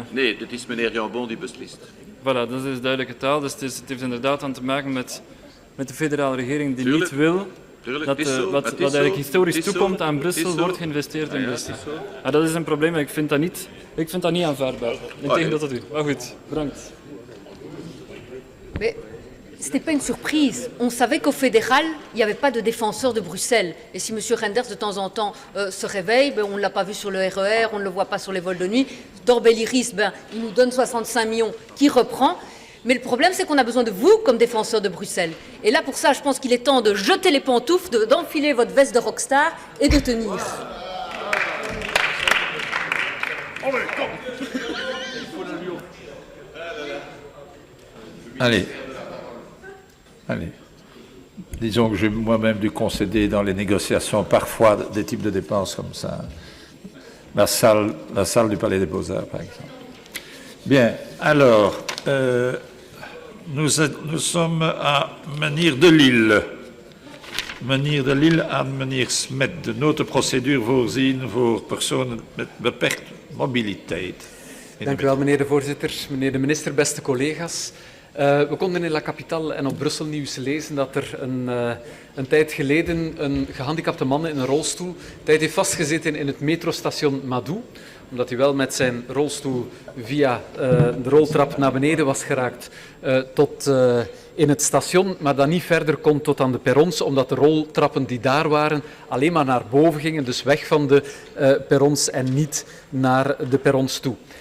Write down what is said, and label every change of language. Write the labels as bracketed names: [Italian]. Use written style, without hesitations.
[Dutch] Nee, het is meneer Jambon die beslist. Voilà, dat is duidelijke taal. Dus het heeft inderdaad aan te maken met de federale regering die niet wil... wat eigenlijk historisch toekomt aan Brussel, wordt geïnvesteerd in Brussel. Dat is een probleem, maar ik vind dat niet aanvaardbaar. Integendeel tot u. Maar goed, bedankt. [French] Mais ce n'est pas une surprise. On savait qu'au fédéral, il n'y avait pas de défenseur de Bruxelles. Et si M. Reinders, de temps en temps, se réveille, on ne l'a pas vu sur le RER, on ne le voit pas sur les vols de nuit. Dorbeliris, il nous donne 65 millions qui reprend. Mais le problème, c'est qu'on a besoin de vous comme défenseur de Bruxelles. Et là, pour ça, je pense qu'il est temps de jeter les pantoufles, d'enfiler votre veste de rockstar et de tenir. Allez. Disons que j'ai moi-même dû concéder dans les négociations parfois des types de dépenses comme ça. La salle du Palais des Beaux-Arts, par exemple. Bien, alors... Nous sommes à Meneer de Lille. [Dutch] Meneer de Lille aan meneer Smet. De notenprocedure voorzien voor personen met beperkte mobiliteit. Dank u wel, meneer de voorzitter, meneer de minister, beste collega's. We konden in La Capitale en op Brussel Nieuws lezen dat er een tijd geleden een gehandicapte man in een rolstoel tijd heeft vastgezeten in het metrostation Madou, omdat hij wel met zijn rolstoel via de roltrap naar beneden was geraakt tot in het station, maar dan niet verder kon tot aan de perrons, omdat de roltrappen die daar waren alleen maar naar boven gingen, dus weg van de perrons en niet naar de perrons toe.